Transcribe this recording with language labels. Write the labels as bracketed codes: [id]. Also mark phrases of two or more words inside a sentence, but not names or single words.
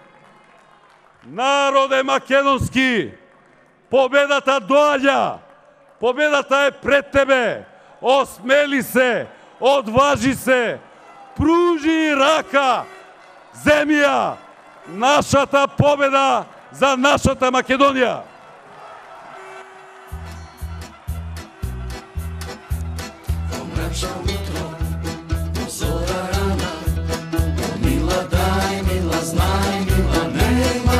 [mk] Народе македонски, победата доаѓа. Победата е пред тебе. Осмели се, одважи се, пружи рака. Земја, нашата победа за нашата Македонија. Pomrača utro, zora rana, mila daj, mila znaj, mila nema,